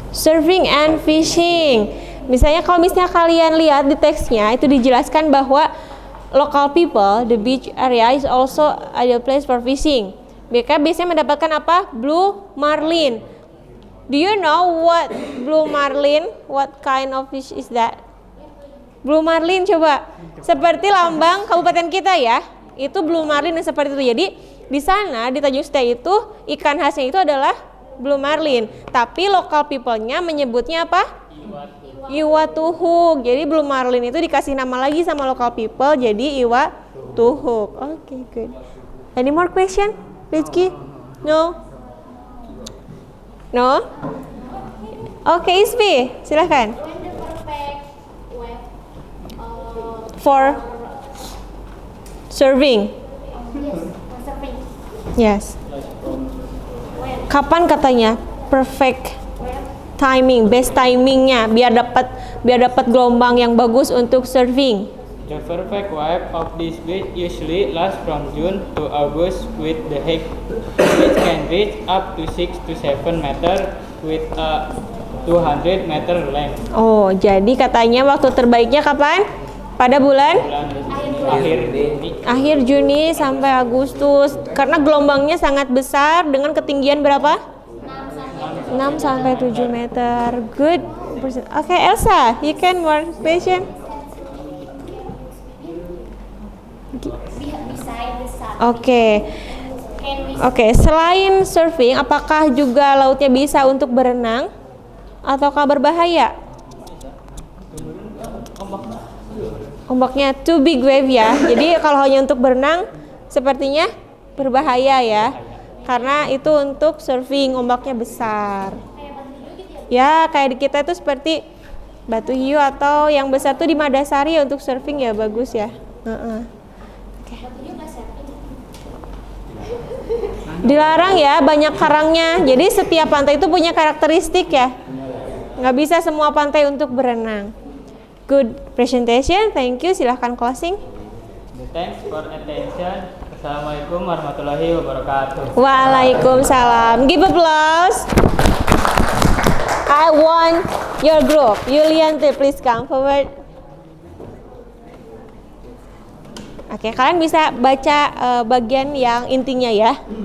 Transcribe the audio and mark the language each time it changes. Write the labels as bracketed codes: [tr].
[en] Surfing and fishing. [id] Misalnya kalau misalnya kalian lihat di teksnya itu dijelaskan bahwa [en] local people, the beach area is also ideal place for fishing. [id] Mereka biasanya mendapatkan apa? Blue marlin. [en] Do you know what blue marlin? What kind of fish is that? [id] Blue marlin coba. Seperti lambang kabupaten kita ya. Itu blue marlin yang seperti itu. Jadi di sana di Tanjung Setia itu ikan khasnya itu adalah blue marlin. Tapi local people-nya menyebutnya apa? Iwa tuhuk. Jadi blue marlin itu dikasih nama lagi sama local people jadi iwa tuhuk. [en] Okay, good. Any more question, Rizky? No? No? [id] Oke, Isfi, silahkan. [en] When the perfect wave For serving. for surfing. Yes. When [id] Kapan katanya? Perfect [en] wave [id] timing, best timingnya biar dapat gelombang yang bagus untuk surfing. [en] The perfect wave of this beach usually lasts from June to August with the height which can reach up to 6 to 7 meter with a 200 meter length. [id] Oh, jadi katanya waktu terbaiknya kapan? Pada bulan akhir Juni sampai Agustus karena gelombangnya sangat besar dengan ketinggian berapa? 6 sampai 7 meter. Good. [en] Oke, Elsa, you can more question. beside the sun. Oke. Can we [id] Oke, selain surfing, apakah juga lautnya bisa untuk berenang ataukah berbahaya? Ombaknya [en] too big wave [id] ya. Jadi kalau hanya untuk berenang sepertinya berbahaya ya. Karena itu untuk surfing ombaknya besar. Ya, kayak di kita itu seperti Batu Hiu atau yang besar tuh di Madasari untuk surfing ya bagus ya. Oke. Dilarang ya, banyak karangnya. Jadi setiap pantai itu punya karakteristik ya. Nggak bisa semua pantai untuk berenang. [en] Good presentation, thank you. [id] Silahkan closing. [en] Thanks for attention. [ar] Assalamualaikum warahmatullahi wabarakatuh. [en] Waalaikumsalam. Give applause. I want your group. Yulianti, please come forward. [id] Oke, kalian bisa baca bagian yang intinya ya.